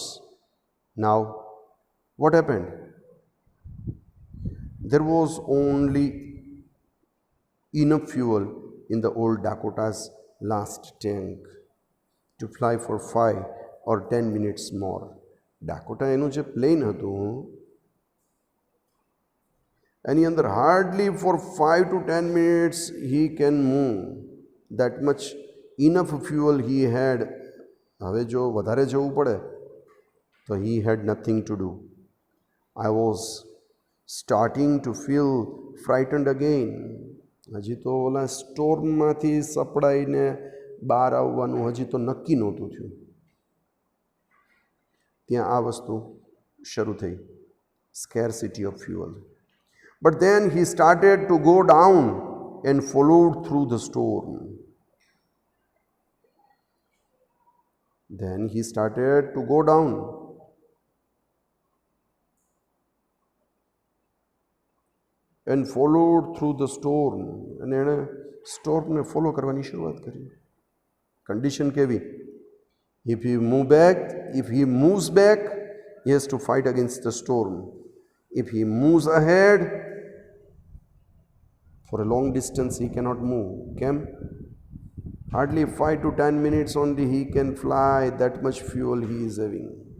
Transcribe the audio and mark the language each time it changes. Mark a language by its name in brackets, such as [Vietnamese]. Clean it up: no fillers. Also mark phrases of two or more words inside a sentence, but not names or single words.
[English] Now, what happened? There was only enough fuel in the old Dakota's last tank to fly for 5 or 10 minutes more. Dakota [Gujarati] એનું જે પ્લેન હતું એની અંદર [English] hardly for 5 to 10 minutes he can move. That much enough fuel he had. [Gujarati] હવે જો વધારે જવું પડે તો [English] he had nothing to do. I was starting to feel frightened again. [Gujarati] હજી તો ઓલા સ્ટોર્મમાંથી સપડાઈને બહાર આવવાનું હજી તો નક્કી નહોતું થયું. ત્યાં આ વસ્તુ શરૂ થઈ, [English] scarcity of fuel. But then he started to go down and followed through the storm. Then he started to go down. And followed through the storm. [Gujarati] And એને સ્ટોર્મને ફોલો કરવાની શરૂઆત કરી. Condition કેવી? [English] If he moves back, he has to fight against the storm. If he moves ahead, for a long distance he cannot move. Cam? Hardly 5 to 10 minutes only he can fly, that much fuel he is having.